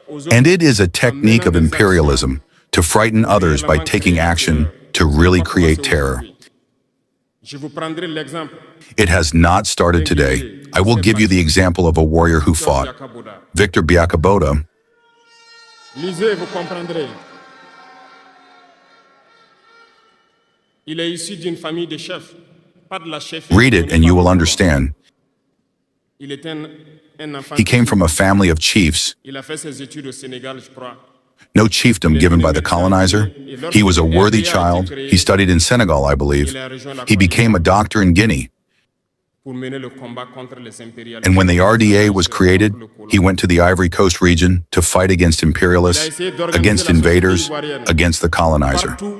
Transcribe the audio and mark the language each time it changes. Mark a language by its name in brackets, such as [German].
[English] And it is a technique of imperialism to frighten others by taking action to really create terror. It has not started today. I will give you the example of a warrior who fought, Victor Biakaboda. [French] Lisez, vous comprendrez. Il est issu d'une famille de chefs, pas de la chefferie. [English] Read it and you will understand. [French] Il est un enfant. [English] He came from a family of chiefs. [French] Il a fait ses études au Sénégal, je crois. [English] No chiefdom given by the colonizer. He was a worthy child. He studied in Senegal, I believe. He became a doctor in Guinea. And when the RDA was created, he went to the Ivory Coast region to fight against imperialists, against invaders, against the colonizer.